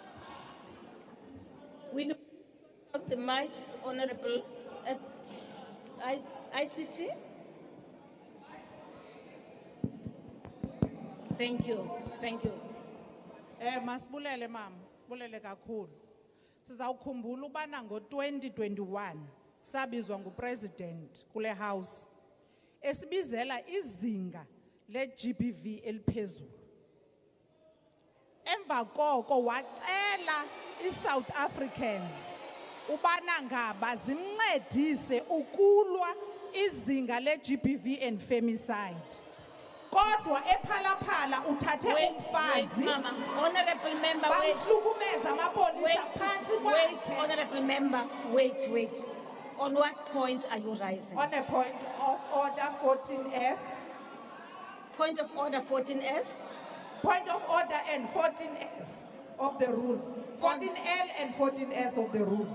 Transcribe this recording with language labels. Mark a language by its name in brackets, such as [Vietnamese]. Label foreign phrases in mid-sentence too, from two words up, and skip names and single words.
[English] We look at the mics, Honorable. ICT? Thank you, thank you. [Xhosa] Masibulele mama, sibulele kakhulu. Sizawukhumbula ubana ngo-2021 sabizwa ngupresident kule house esibizela izinga le-GBV eliphezulu. Emva koko wacela i-South Africans ubana ngaba zimncedise ukulwa izinga le-GBV [English] and femicide. [Xhosa] Kodwa ephalaphala uthathe [English] Wait, [Xhosa] umfazi Mama. [English] Honorable member, wait. [Xhosa] bamhlukumeza amapolisa phansi [English] Wait, [Xhosa] kwakhe. [English] honorable member, wait. On what point are you rising? On a point of order 14S, Point of order 14S? point of order and 14S of the rules. 14L and 14S of the rules.